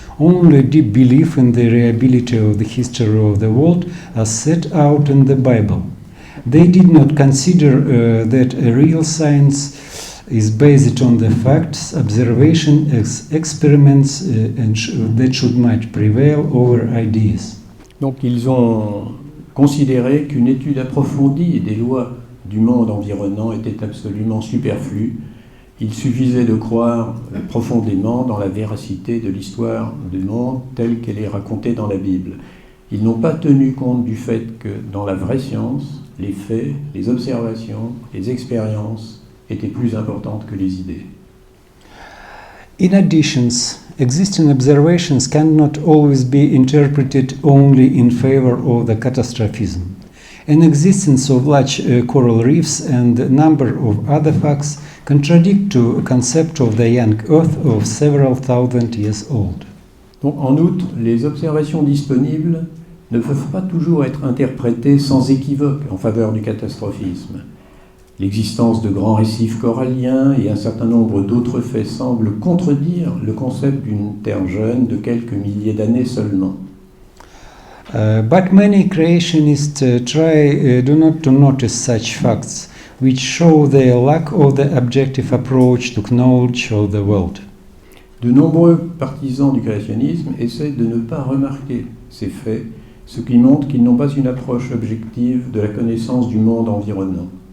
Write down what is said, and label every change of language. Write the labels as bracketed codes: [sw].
[en] Only deep belief in the reliability of the history of the world as set out in the Bible. They did not consider that a real science is based on the facts, observation, experiments, and that should might prevail over ideas. [fr] Donc ils ont considéré qu'une étude approfondie des lois du monde environnant était absolument superflue. Il suffisait de croire profondément dans la véracité de l'histoire du monde telle qu'elle est racontée dans la Bible. Ils n'ont pas tenu compte du fait que dans la vraie science, les faits, les observations, les expériences étaient plus importantes que les idées. [en] In addition, existing observations cannot always be interpreted only in favor of the catastrophism. An existence of large coral reefs and a number of other facts contradict to a concept of the young Earth of several thousand years old. [fr] Donc, en outre, les observations disponibles ne peuvent pas toujours être interprétées sans équivoque en faveur du catastrophisme. L'existence de grands récifs coralliens et un certain nombre d'autres faits semblent contredire le concept d'une Terre jeune de quelques milliers d'années seulement. [en] But many creationists do not to notice such facts, which show the lack of the objective approach to knowledge of the world. [fr] De nombreux partisans du créationnisme essaient de ne pas remarquer ces faits, ce qui montre qu'ils n'ont pas une approche objective de la connaissance du monde environnant.